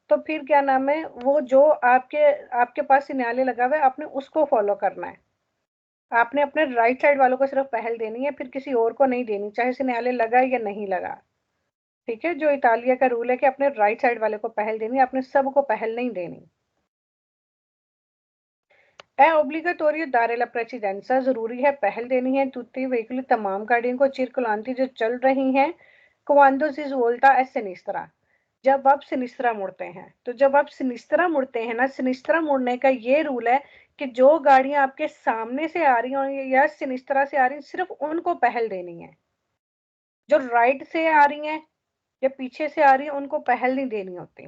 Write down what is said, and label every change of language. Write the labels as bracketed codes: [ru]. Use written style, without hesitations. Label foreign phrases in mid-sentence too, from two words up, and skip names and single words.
[hi] तो फिर क्या नाम है, वो जो आपके पास सिग्नल लगा हुआ है आपने उसको फॉलो करना है। आपने अपने राइट साइड वालों को सिर्फ पहल देनी है, फिर किसी और को नहीं देनी, चाहे सिग्नल लगा या नहीं लगा। ठीक है, जो इतालिया का रूल है कि अपने राइट साइड वाले को पहल देनी है, आपने सबको पहल नहीं देनी। [it] è obbligatorio dare la precedenza, [hi] जरूरी है पहल देनी है [it] tutti i veicoli, [hi] तमाम गाड़ियों को circolanti जो चल रही हैं, [it] quando si svolta a sinistra, [hi] जब आप सिनिस्त्रा मुड़ते हैं। तो जब आप सिनिस्त्रा मुड़ते हैं ना, सिनिस्त्रा मुड़ने का ये रूल है कि जो गाड़ियां आपके सामने से आ रही हैं या सिनिस्त्रा से आ रही हैं, सिर्फ उनको पहल देनी है। जो राइट से आ रही हैं या पीछे से आ रही है उनको पहल नहीं देनी होती।